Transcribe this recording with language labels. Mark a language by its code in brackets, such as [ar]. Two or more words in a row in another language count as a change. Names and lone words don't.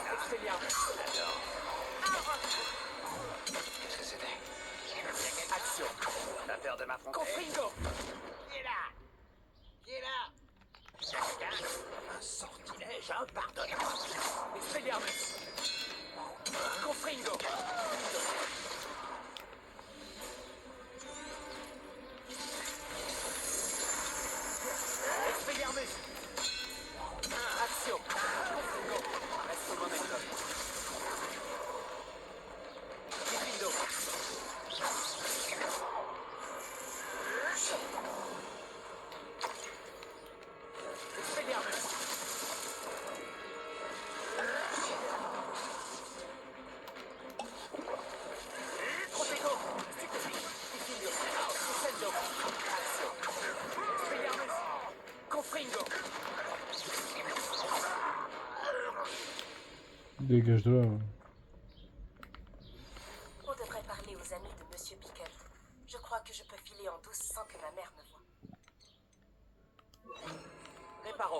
[fr] Expelliarmus. Qu'est-ce que c'était? Action. T'as peur de m'affronter? Confringo. Qui est là? Qui est là? Quelqu'un? Un sortilège impardonnable. Expelliarmus. Confringo. Expelliarmus. Action. Confringo. Reste au momentum. Confringo. Expelliarmus. Protego. Diffingo. Descendo. Action. Expelliarmus. Confringo. Dégage de là. On devrait parler aux amis de Monsieur Pickle. Je crois que je peux filer en douce sans que ma mère me voie. Réparo.